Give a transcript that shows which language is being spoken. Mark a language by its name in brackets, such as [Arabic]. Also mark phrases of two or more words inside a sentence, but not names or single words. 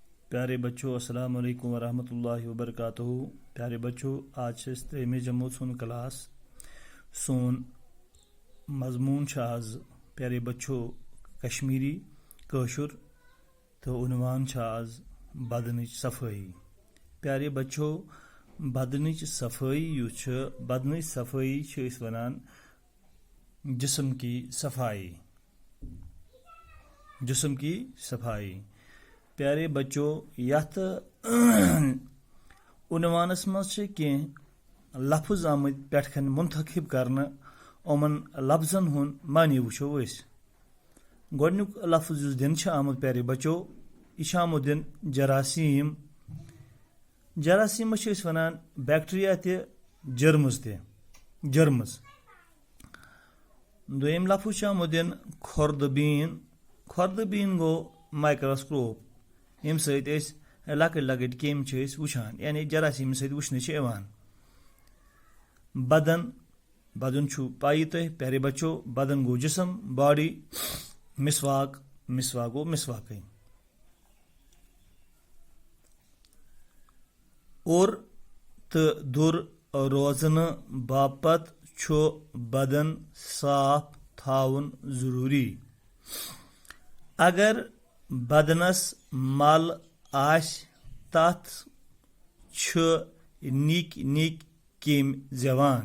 [Kashmiri] प्यारे बच्चों [Arabic] السلام عليكم ورحمة الله وبركاته. [Kashmiri] प्यारे बच्चों, आज से त्रेमे जमात सुन क्लास सोन मजमून आज प्यारे बच्चों कश्मीरी कशुर तो उनवान आज बदनच सफाई। प्यारे बच्चों, बदनच सफाई बदनच सफाई वनान [Hindi] जिस्म की सफाई। जिस्म की सफाई प्यारे बच्चों, [Kashmiri] यथ उनवानस मज लफ्ज आमत पे मुंतखब करना उमन लफ्जन हुन मानी वुचो गोडनुक लफ्ज दिन आमुत प्यारे बच्चों यह आमुत दिन जरासीम। जरासीम वनान बैक्टीरिया ते जर्मस। दोयम लफ्ज आमुत दिन खुर्दबीन। खुर्दबीन गो माइक्रोस्कोप यम सत लकट लकट केम वुचान यानी जरासीम सत वुचन बदन। बदन पाई तुह प्यारे बच्चों, बदन गो जिसम बॉडी। मिसवाक गो मिसवाक और तो दुर रोजन बापत बदन साफ थाउन जरूरी। अगर बदनस मल आश तथ निक निक केम जवान।